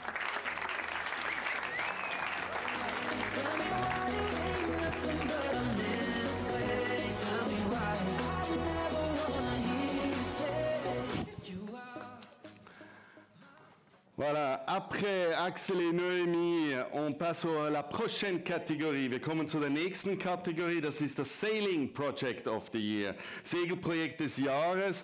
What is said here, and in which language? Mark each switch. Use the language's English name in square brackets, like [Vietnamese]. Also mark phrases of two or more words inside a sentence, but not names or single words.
[French] Voilà, après Axel et Noémie, on passe à la prochaine Kategorie. [German] Wir kommen zu der nächsten Kategorie, das ist das [English] Sailing Project of the Year, [German] Segelprojekt des Jahres.